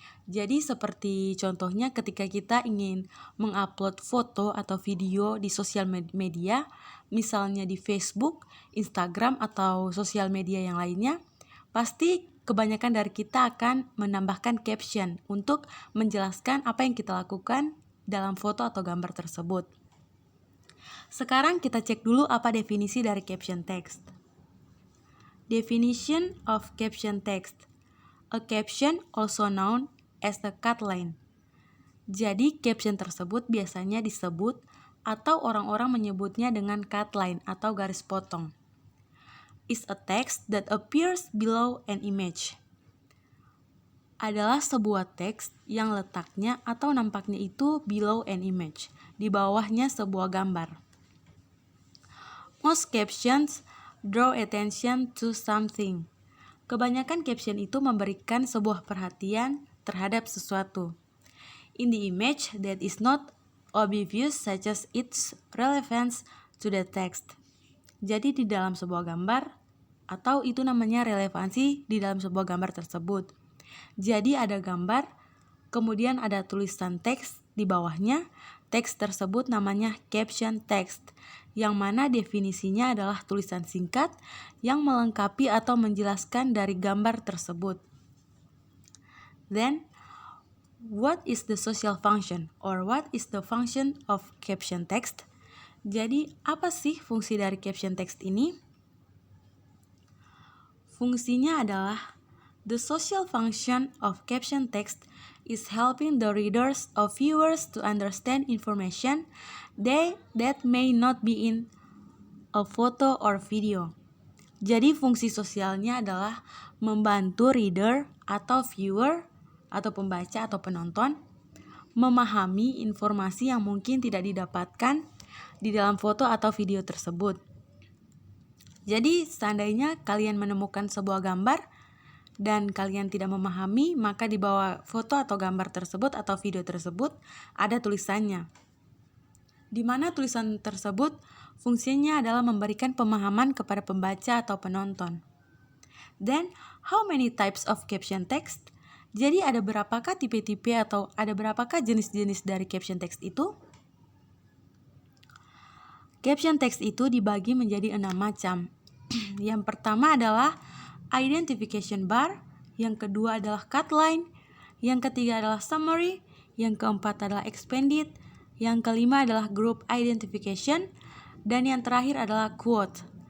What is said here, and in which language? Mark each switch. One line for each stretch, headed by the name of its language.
Indonesian: Jadi seperti contohnya ketika kita ingin mengupload foto atau video di sosial media, misalnya di Facebook, Instagram, atau sosial media yang lainnya, pasti kebanyakan dari kita akan menambahkan caption untuk menjelaskan apa yang kita lakukan dalam foto atau gambar tersebut. Sekarang kita cek dulu apa definisi dari caption text.
English: Definition of caption text. A caption also known as a cutline.
Indonesian: Jadi caption tersebut biasanya disebut atau orang-orang menyebutnya dengan cutline atau garis potong.
English: Is a text that appears below an image.
Indonesian: Adalah sebuah teks yang letaknya atau nampaknya itu
English: below an image,
Indonesian: di bawahnya sebuah gambar.
English: Most captions draw attention to something.
Indonesian: Kebanyakan caption itu memberikan sebuah perhatian terhadap sesuatu.
English: In the image that is not obvious such as its relevance to the text.
Indonesian: Jadi di dalam sebuah gambar atau itu namanya relevansi di dalam sebuah gambar tersebut. Jadi ada gambar, kemudian ada tulisan teks di bawahnya. Teks tersebut namanya caption text, yang mana definisinya adalah tulisan singkat yang melengkapi atau menjelaskan dari gambar tersebut.
English: Then, what is the social function or what is the function of caption text?
Indonesian: Jadi, apa sih fungsi dari caption text ini? Fungsinya adalah
English: the social function of caption text is helping the readers or viewers to understand information that may not be in a photo or video.
Indonesian: Jadi fungsi sosialnya adalah membantu reader atau viewer atau pembaca atau penonton memahami informasi yang mungkin tidak didapatkan di dalam foto atau video tersebut. Jadi seandainya kalian menemukan sebuah gambar dan kalian tidak memahami, maka di bawah foto atau gambar tersebut atau video tersebut ada tulisannya. Di mana tulisan tersebut fungsinya adalah memberikan pemahaman kepada pembaca atau penonton.
English: Then, how many types of caption text?
Indonesian: Jadi ada berapakah tipe-tipe atau ada berapakah jenis-jenis dari caption text itu? Caption text itu dibagi menjadi 6 macam. Yang pertama adalah identification bar, yang kedua adalah cutline, yang ketiga adalah summary, yang keempat adalah expanded, yang kelima adalah group identification, dan yang terakhir adalah quote.